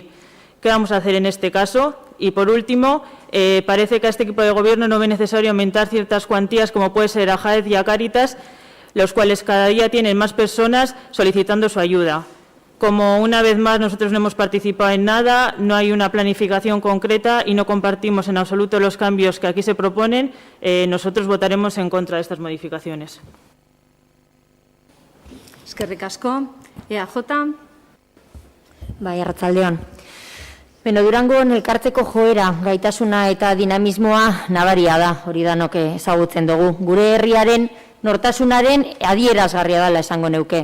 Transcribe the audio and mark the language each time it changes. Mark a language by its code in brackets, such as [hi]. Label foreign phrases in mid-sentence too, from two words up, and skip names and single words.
[es] ¿Qué vamos a hacer en este caso? Y por último, parece que a este equipo de gobierno no ve necesario aumentar ciertas cuantías como puede ser a Jaez y a Cáritas, los cuales cada día tienen más personas solicitando su ayuda. Como una vez más nosotros no hemos participado en nada, no hay una planificación concreta y no compartimos en absoluto los cambios que aquí se proponen, nosotros votaremos en contra de estas modificaciones. [eu] Eskerrik asko. EAJ. Bai, arratsaldeon. Beno, Durangon elkartzeko joera, gaitasuna eta dinamismoa nabaria da, hori danok ezagutzen dugu. Gure herriaren nortasunaren adierazgarria dela esango neuke.